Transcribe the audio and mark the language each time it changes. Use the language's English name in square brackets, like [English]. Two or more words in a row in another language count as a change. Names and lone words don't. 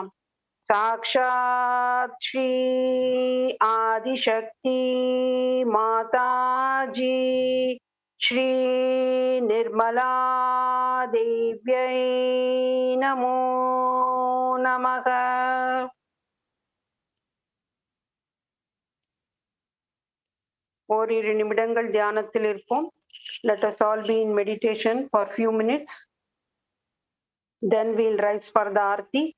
[Sanskrit] साक्षात् श्री आदिशक्ति माताजी श्री निर्मला देव्यै नमो नमः. [Tamil] ஓரிரு நிமிடங்கள் தியானத்தில் இருப்போம். [English] Let us all be in meditation for few minutes. Then we'll rise for the Aarti.